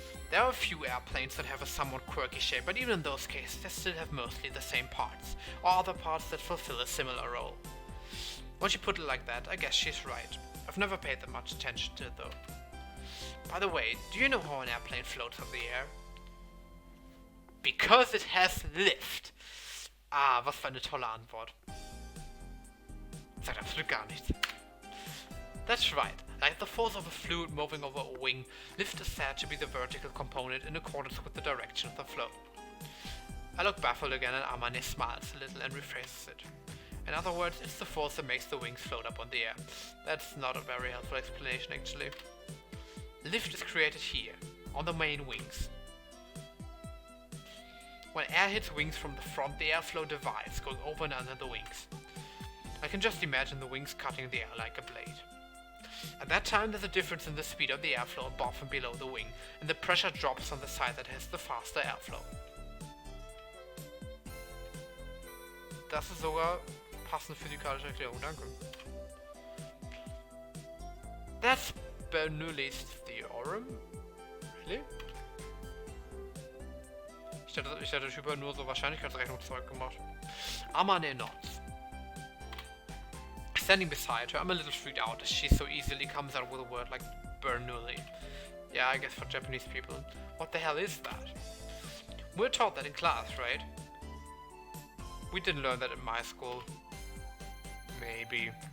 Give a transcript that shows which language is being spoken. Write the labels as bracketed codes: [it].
[en] There are a few airplanes that have a somewhat quirky shape, but even in those cases they still have mostly the same parts, or other parts that fulfill a similar role. Once you put it like that, I guess she's right. I've never paid that much attention to it though. By the way, do you know how an airplane floats on the air? Because it has lift. [de] Ah, was für eine tolle Antwort. Sagt absolut gar nichts. [en] That's right. Like the force of a fluid moving over a wing, lift is said to be the vertical component in accordance with the direction of the flow. I look baffled again and Amane smiles a little and rephrases it. In other words, it's the force that makes the wings float up on the air. That's not a very helpful explanation actually. Lift is created here, on the main wings. When air hits wings from the front, the airflow divides, going over and under the wings. I can just imagine the wings cutting the air like a blade. At that time, there's a difference in the speed of the airflow above and below the wing, and the pressure drops on the side that has the faster airflow. [de] Das ist sogar passende physikalische Erklärung, danke. [en] That's Bernoulli's Theorem? Really? [de] Ich hätte der Typ nur so Wahrscheinlichkeitsrechnungszeug gemacht. [en] Amane nods. Standing beside her, I'm a little freaked out as she so easily comes out with a word like Bernoulli. Yeah, I guess for Japanese people. What the hell is that? We're taught that in class, right? We didn't learn that in my school. Maybe.